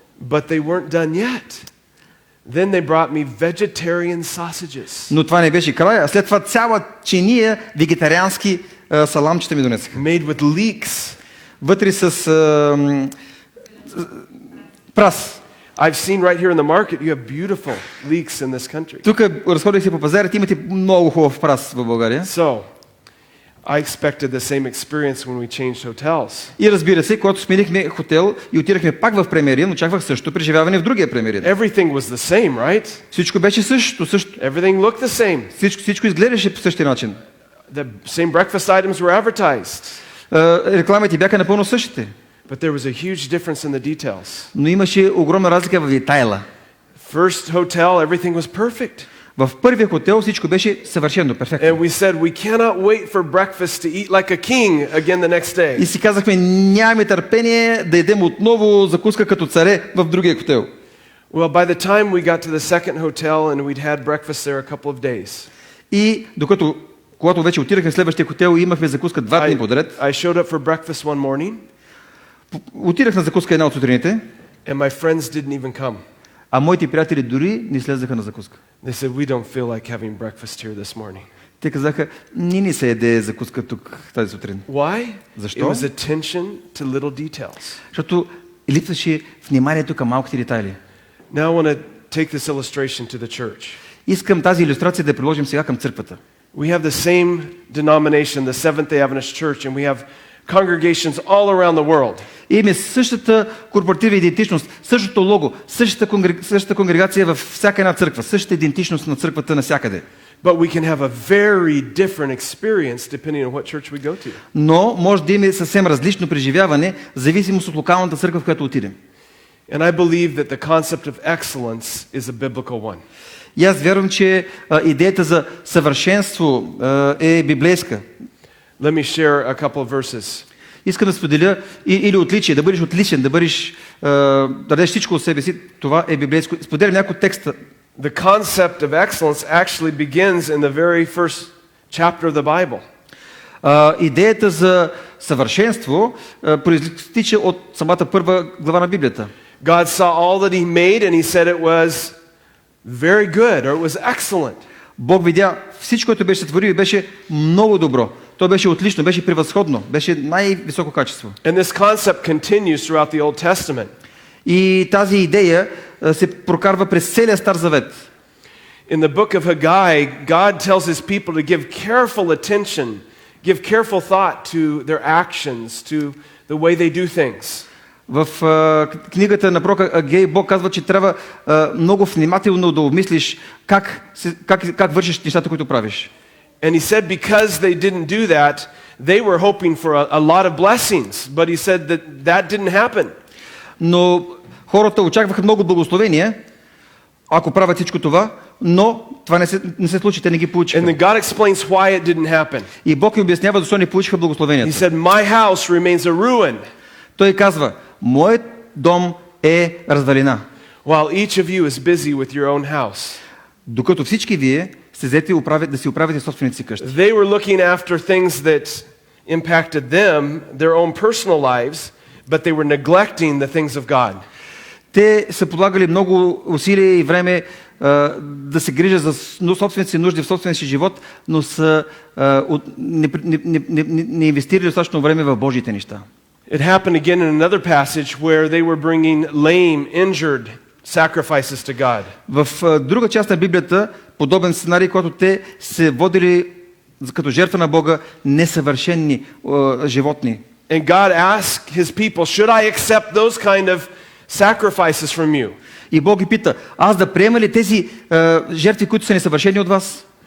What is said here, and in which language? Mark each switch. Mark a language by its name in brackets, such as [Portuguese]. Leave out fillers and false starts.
[English] But they weren't done yet. Then they brought me vegetarian sausages. [Bulgarian] Но това не беше края. След това цяла чиния вегетариански саламчета ми донесаха. [English] Made with leeks. [Bulgarian] Вътре с прас. [English] I've seen right here in the market, you have beautiful leeks in this country. [Bulgarian] Тук разходих се по пазарите, имате много хубав прас в България. [English] So, I expected the same experience when we changed hotels. [Bulgarian] И разбира се, когато сменихме хотел и отидахме пак в Премиерин, очаквах също преживяване в другия Премиерин. [English] Everything was the same, right? [Bulgarian] Всичко беше също. [English] Everything looked the same. [Bulgarian] Всичко изглеждаше по същия начин. [English] The same breakfast items were advertised. [Bulgarian] Рекламите бяха напълно същите. [English] But there was a huge difference in the details. [Bulgarian] Но имаше огромна разлика в детайла. [English] First hotel, everything was perfect. [Bulgarian] В първия хотел всичко беше съвършено, перфектно. [English] And we said we cannot wait for breakfast to eat like a king again the next day. [Bulgarian] И си казахме, нямаме търпение да ядем отново закуска като царе в другия хотел. [English] Well, by the time we got to the second hotel and we'd had breakfast there a couple of days. [Bulgarian] И когато вече отидахме в следващия хотел и имахме закуска 2 дни подред. [English] I showed up for breakfast one morning. [Bulgarian] Отидах на закуска една от сутрините. [English] And my friends didn't even come. [Bulgarian] А моите приятели дори не слезаха на закуска. [English] They said we don't feel like having breakfast here this morning. [Bulgarian] Те казаха, ни се яде закуска тук тази сутрин. [English] Why? [Bulgarian] Защо? [English] It was attention to little details. [Bulgarian] Защото липсваше вниманието към малките детайли. [English] Now I want to take this illustration to the church. [Bulgarian] Искам тази илюстрация да приложим сега към църквата. [English] We have the same denomination, the Seventh-day Adventist Church, and we have congregations all around the world. [Bulgarian] Имаме същата корпоративна идентичност, същото лого, същата конгрегация във всяка една църква, същата идентичност на църквата навсякъде. [English] But we can have a very different experience depending on what church we go to. [Bulgarian] Но може да имаме съвсем различно преживяване, в зависимост от локалната църква, в която отидем. [English] And I believe that the concept of excellence is a biblical one. [Bulgarian] И аз вярвам, че идеята за съвършенство е библейска. [English] Let me share a couple of verses. [Bulgarian] Искам да споделя или отличие, да бъдеш отличен, да дадеш всичко от себе си, това е библейско. Споделям някой текста. [English] The concept of excellence actually begins in the very first chapter of the Bible. [Bulgarian] Идеята за съвършенство произтича от самата първа глава на Библията. [English] God saw all that he made and he said it was very good or it was excellent. [Bulgarian] Бог видя всичко, което беше сътворил и беше много добро. То беше отлично, беше превъзходно, беше най-високо качество. [English] And this concept continues throughout the Old Testament. [Bulgarian] И тази идея се прокарва през целия Стар Завет. [English] In the book of Haggai, God tells his people to give careful attention, give careful thought to their actions, to the way they do things. [Bulgarian] В книгата на пророка Агей Бог казва, че трябва много внимателно да обмислиш как вършиш нещата, които правиш. [English] And he said because they didn't do that, they were hoping for a lot of blessings, but he said that didn't happen. [Bulgarian] Но хората очакваха много благословения, ако правят всичко това, но това не се случи, те не ги получиха. [English] And then God explains why it didn't happen. [Bulgarian] И Бог им обяснява защо не получиха благословенията. [English] He said, "My house remains a ruin." [Bulgarian] Той казва, моят дом е развалина. [English] While each of you is busy with your own house. [Bulgarian] Докато всички вие сте взети да си оправите собствените си къщи. [English] They were looking after things that impacted them, their own personal lives, but they were neglecting the things of God. [Bulgarian] Те са подлагали много усилия и време да се грижат за собствените си нужди в собствения си живот, но са не инвестирали достатъчно време в Божиите неща. [English] It happened again in another passage where they were bringing lame, injured sacrifices to God. [Bulgarian] В друга част на Библията подобен сценарий, когато те се водили като жертва на Бога несъвършени животни. [English] And God asked his people, should I accept those kind of sacrifices from you? [Bulgarian] И Бог ги пита, аз да приема ли тези жертви, които са несъвършени от вас?